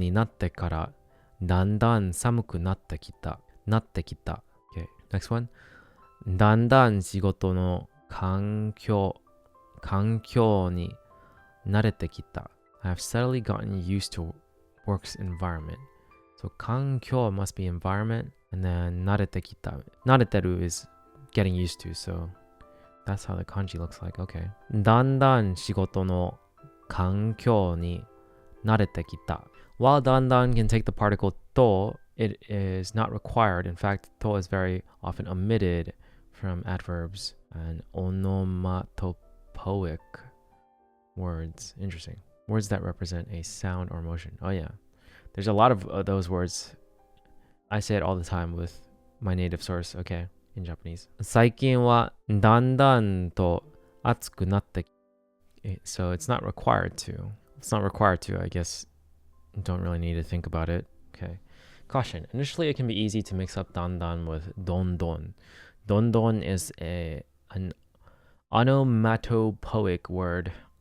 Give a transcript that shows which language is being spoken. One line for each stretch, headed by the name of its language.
Japanese: てからだんだん寒くなってきた
English: Okay, next one
Japanese: だんだん仕事の環境に慣れてきた
English: I have steadily gotten used to work's environment. So 環境 must be environment, and then 慣れてきた nareteru is getting used to, so that's how the kanji looks like. Okay.
Japanese: だんだん仕事の環境に慣れてきた
English: While だんだん can take the particle to, it is not required. In fact, to is very often omitted from adverbs and onomatopoeic words. Interesting. Words that represent a sound or motion. Oh yeah. There's a lot of those words. I say it all the time with my native source, okay, in Japanese.
Japanese: 最近はだんだんと暑くなってき
English: So it's not required to. It's not required to, I guess. Don't really need to think about it. Okay. Caution. Initially, it can be easy to mix up dandan with dondon. Dondon is an onomatopoeic word.